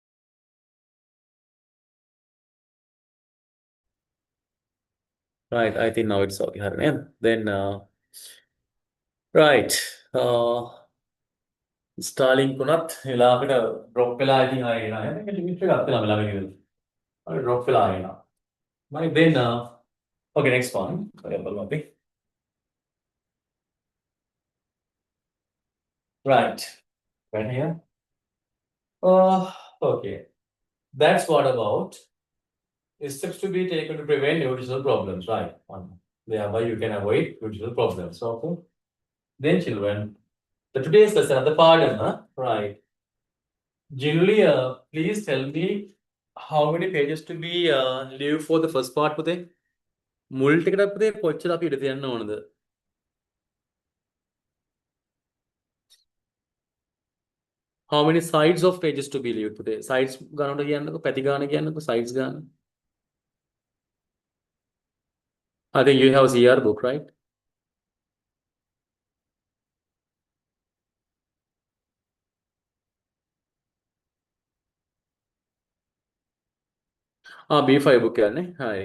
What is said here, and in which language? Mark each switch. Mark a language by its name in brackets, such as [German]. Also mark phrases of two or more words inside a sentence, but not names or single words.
[English] I think now it's okay. [Sinhala] හරි නේද? [English] Then right. [Sinhala] Starlink උනත් වෙලාවකට drop වෙලා ඉතින් ආයෙ එනවා. ඒක limit එක අත්දලා වෙලා වෙනද? හරි drop වෙලා එනවා. [English] Right. Then okay, next one. [Sinhala] බලමු අපි. [English] Right. Right here. Okay. That's what about steps to be taken to prevent nutritional problems, right? Thereby you can avoid nutritional problems. Okay. Then children, the today's lesson at the pardon, right? Generally, please tell me how many pages to be leave for the first part පුතේ? [Sinhala] මුල් ටිකට පුතේ කොච්චර අපි ඉඳ තියන්න ඕනද? [English] How many sides of pages to be leave පුතේ? [Sinhala] Sides ගන්නට කියන්නකො, පැති ගාන කියන්නකො, sides ගාන. [English] I think you have CR book, right? [Sinhala] B5 book කියන්නේ. හරි.